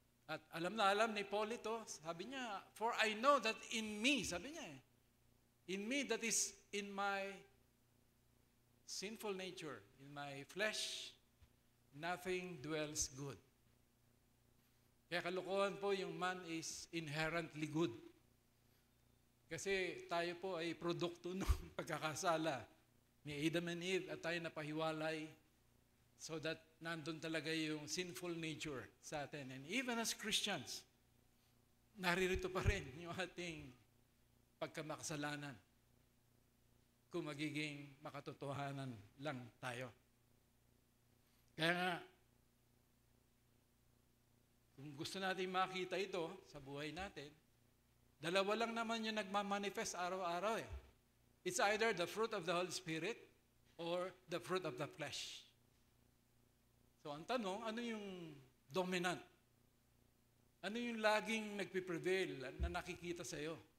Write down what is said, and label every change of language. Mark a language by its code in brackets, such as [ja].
[tl] At alam na alam ni Paul ito, sabi niya, [en] for I know that in me, [tl] sabi niya [en] in me, that is in my sinful nature, in my flesh, nothing dwells good. [tl] Kaya kalokohan po yung [en] man is inherently good. [tl] Kasi tayo po ay produkto ng pagkakasala ni Adam and Eve at tayo napahiwalay [en] so that [tl] nandun talaga yung sinful nature sa atin. [en] And even as Christians, [tl] naririto pa rin yung ating pagkamakasalanan kung magiging makatotohanan lang tayo. Kaya nga, kung gusto natin makita ito sa buhay natin, dalawa lang naman yung nagmamanifest araw-araw eh. [en] It's either the fruit of the Holy Spirit or the fruit of the flesh. [tl] So ang tanong, ano yung dominant? Ano yung laging nagpiprevail na nakikita sa iyo?